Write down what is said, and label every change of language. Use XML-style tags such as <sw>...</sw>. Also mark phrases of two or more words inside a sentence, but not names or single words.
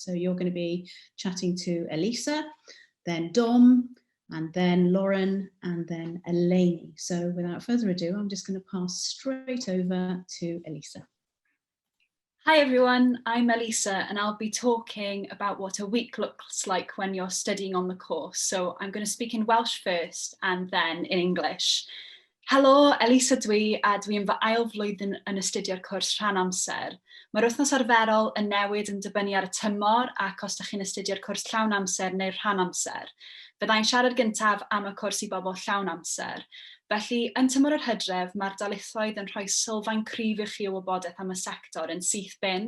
<en>So you're going to be chatting to Elisa, then Dom, and then Lauren, and then Eleni. So without further ado, I'm just going to pass straight over to Elisa. Hi everyone, I'm Elisa and I'll be talking about what a week looks like when you're studying on the course. So I'm going to speak in Welsh first and then in English.</en> <cy>Helo, Elisa dwi, a dwi'n fy ail flwyddyn yn astudio'r cwrs rhan amser. Mae'r wythnos arferol yn newid yn dibynnu ar y tymor ac os ydych chi'n astudio'r cwrs llawn amser neu'r rhan amser. Byddai'n siarad gyntaf am y cwrs i bobl llawn amser. Felly, yn tymor yr Hydref, mae'r darlithoedd yn rhoi sylfaen cryf i chi o wybodaeth am y sector yn syth bin.</cy>